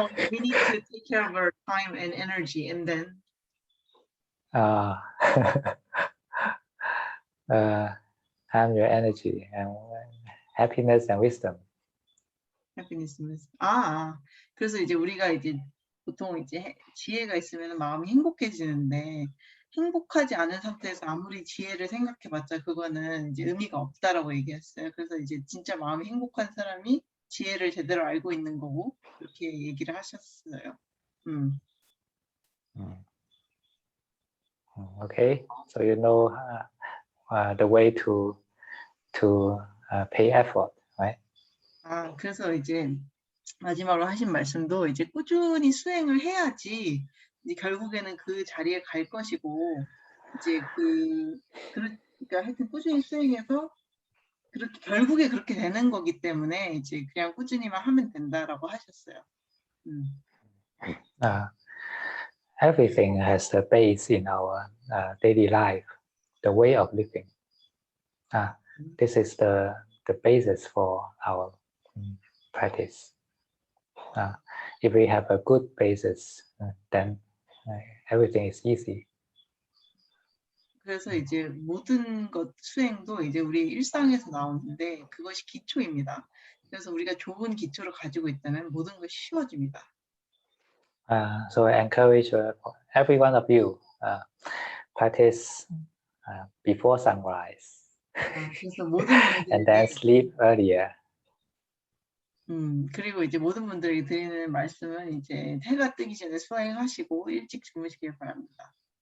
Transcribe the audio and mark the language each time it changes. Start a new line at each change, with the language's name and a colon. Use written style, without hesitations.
English: We need to take care of our time and energy, and then time, your energy, and happiness and wisdom. happiness.
Korean: 그래서 이제 우리가 이제 보통 이제 지혜가 있으면 마음이 행복해지는데 행복하지 않은 상태에서 아무리 지혜를 생각해봤자 그거는 이제 의미가 없다라고 얘기했어요. 그래서 이제 진짜 마음이 행복한 사람이 지혜를 제대로 알고 있는 거고 그렇게 얘기를 하셨어요.
English: Okay, so you know the way to pay effort, right?
Korean: 그래서 이제 마지막으로 하신 말씀도 이제 꾸준히 수행을 해야지 이제 결국에는 그 자리에 갈 것이고 이제 그러니까 하여튼 꾸준히 수행해서 그렇게 결국에 그렇게 되는 거기 때문에 이제 그냥 꾸준히만 하면 된다라고 하셨어요.
English: Everything has a base in our daily life, the way of living. This is the basis for our practice. If we have a good basis, then everything is easy.
Korean: 그래서 이제 모든 것 수행도 이제 우리 일상에서 나오는데 그것이 기초입니다. 그래서 우리가 좋은 기초를 가지고 있다면 모든 것이 쉬워집니다.
English: So I encourage every one of you practice before sunrise,
Korean: 그래서 모든
English: and then sleep earlier.
Korean: 그리고 이제 모든 분들에게 드리는 말씀은 이제 해가 뜨기 전에 수행하시고 일찍 주무시길 바랍니다.